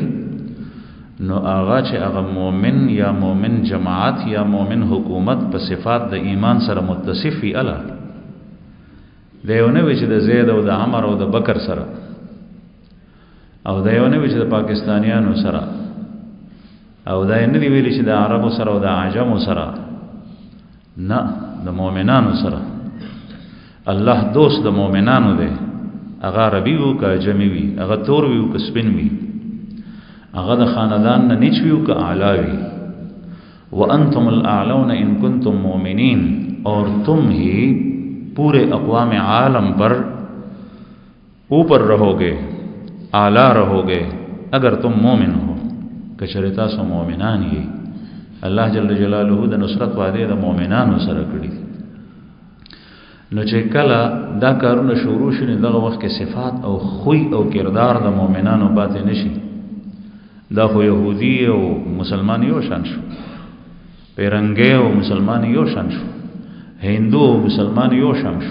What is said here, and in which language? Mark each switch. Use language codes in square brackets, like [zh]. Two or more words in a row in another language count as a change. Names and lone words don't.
[ps] نو هغه چې هغه مؤمن یا مؤمن جماعت یا مؤمن حکومت په صفات د ایمان سره متصف وي الله دیونه وی چې د زید او د عمر او د بکر سره او دیونه وی چې د پاکستانیانو سره او دا نه دی ویل چې د عربو سره او د عجمو سره، نه د مؤمنانو سره. الله دوست د مؤمنانو دی، هغه عربي وو که عجمي وي، هغه تور وي او که سپین وي، هغه د خاندان نه نیچ وي او که اعلی وي. [ar] وانتم الاعلون ان کنتم مؤمنین، [ur] اور تم ہی پورے اقوام عالم پر اوپر رہو گے، اعلی رہو گے اگر تم مومن ہو. [ps] کچره تاسو مؤمنان یې. الله جل جلاله د نصرت وعده د مؤمنانو سره کړی. نو چې کله دا کارونه شروع شي دغه وخت کې صفات او خوی او کردار د مؤمنانو پاتې نشي. دا خو يهودي او مسلمان یو شان شو، پیرنګي او مسلمان یو شان شو، هندو او مسلمان یو شان شو.